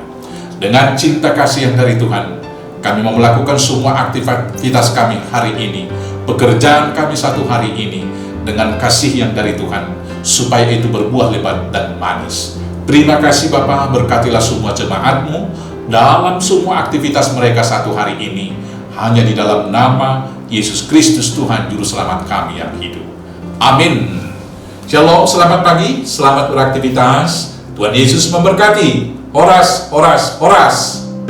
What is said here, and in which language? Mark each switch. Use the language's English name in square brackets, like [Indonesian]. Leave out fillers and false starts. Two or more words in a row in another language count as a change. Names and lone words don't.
[Indonesian] Dengan cinta kasih yang dari Tuhan, kami mau melakukan semua aktivitas kami hari ini, pekerjaan kami satu hari ini, dengan kasih yang dari Tuhan, supaya itu berbuah lebat dan manis. Terima kasih Bapa, berkatilah semua jemaat-Mu dalam semua aktivitas mereka satu hari ini, hanya di dalam nama Yesus Kristus Tuhan Juru Selamat kami yang hidup. Amin. Shalom, selamat pagi, selamat beraktivitas. Tuhan Yesus memberkati. Horas, horas, horas.